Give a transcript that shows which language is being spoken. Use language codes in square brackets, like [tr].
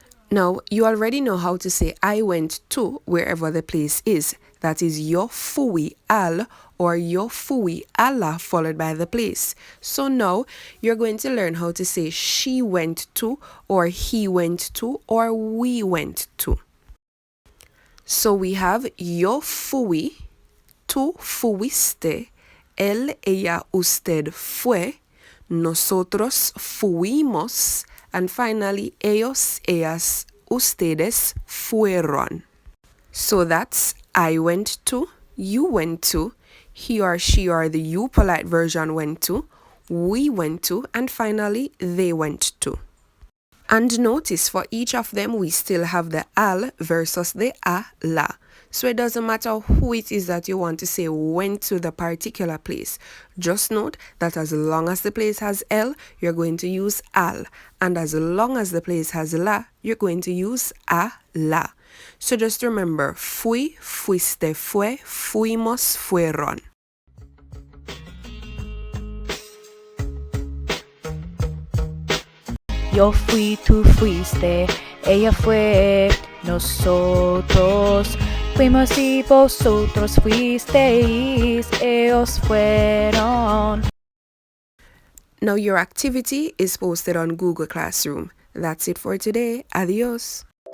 [en] Now, you already know how to say I went to wherever the place is. That is [es] yo fui al [en] or [es] yo fui a la [en] followed by the place. So now you're going to learn how to say she went to or he went to or we went to. So we have [es] yo fui, tú fuiste, él, ella, usted fue, nosotros fuimos, and finally ellos, ellas, ustedes fueron. [en] So that's I went to, you went to, he or she or the you polite version went to, we went to, and finally they went to. And notice for each of them we still have the al versus the a la. So it doesn't matter who it is that you want to say went to the particular place. Just note that as long as the place has el, you're going to use al. And as long as the place has la, you're going to use a la. So just remember, [es] fui, fuiste, fue, fuimos, fueron. Yo fui, tú fuiste, ella fue, nosotros fuimos y vosotros fuisteis, ellos fueron. [en] Now your activity is posted on Google Classroom. That's it for today. Adios.